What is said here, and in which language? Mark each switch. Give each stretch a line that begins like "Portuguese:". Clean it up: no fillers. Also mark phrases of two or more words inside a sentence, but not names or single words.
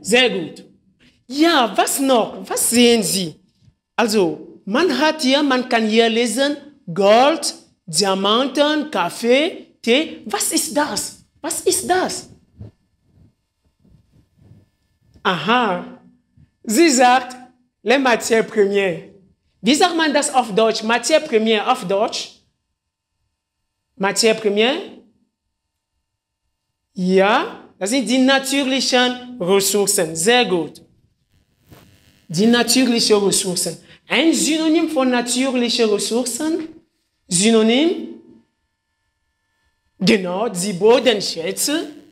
German: Sehr gut. Ja, was noch? Was sehen Sie? Also, man kann hier lesen, Gold, Diamanten, Kaffee, Tee. Was ist das? Was ist das? Aha. Sie sagt,
French: les matières premières.
German: Wie sagt man das auf Deutsch?
French: Matière première
German: auf Deutsch?
French: Matière première?
German: Ja, das sind die natürlichen Ressourcen. Sehr gut. Die natürlichen Ressourcen. Ein Synonym von natürlichen Ressourcen? Synonym? Genau, die Bodenschätze.